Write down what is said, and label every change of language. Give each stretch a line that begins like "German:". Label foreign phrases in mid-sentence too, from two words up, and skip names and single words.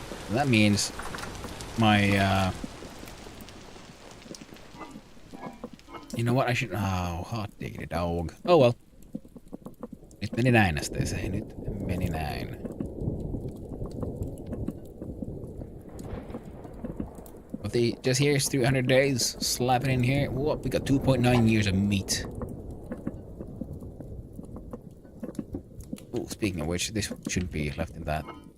English: And that means my, you know what, I should... Oh, hot diggity dog. Oh well.
Finnish: Nyt meni näin, se. Nyt meni näin.
English: But just here's 300 days. Slap it in here. What? We got 2.9 years of meat. Oh, speaking of which, this shouldn't be left in that.